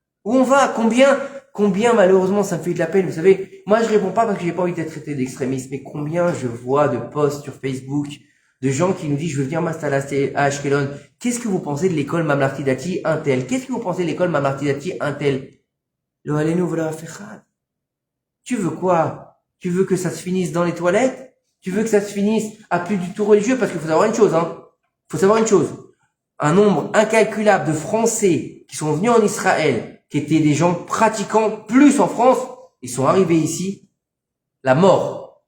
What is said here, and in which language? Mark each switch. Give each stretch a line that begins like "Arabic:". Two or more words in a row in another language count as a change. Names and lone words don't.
French: Combien, malheureusement, ça me fait de la peine. Vous savez, moi, je réponds pas parce que j'ai pas envie d'être traité d'extrémiste, mais combien je vois de posts sur Facebook de gens qui nous disent, je veux venir m'installer à Ashkelon. Qu'est-ce que vous pensez de l'école Mamlarti Dati un tel? Qu'est-ce que vous pensez de l'école Mamlarti Dati un tel?
Hebrew: לא עלינו ולא אפחד.
French: Tu veux quoi? Tu veux que ça se finisse dans les toilettes? Tu veux que ça se finisse à plus du tout religieux? Parce qu'il faut savoir une chose, Faut savoir une chose. Un nombre incalculable de Français qui sont venus en Israël, qui étaient des gens pratiquants plus en France, ils sont arrivés ici, la mort.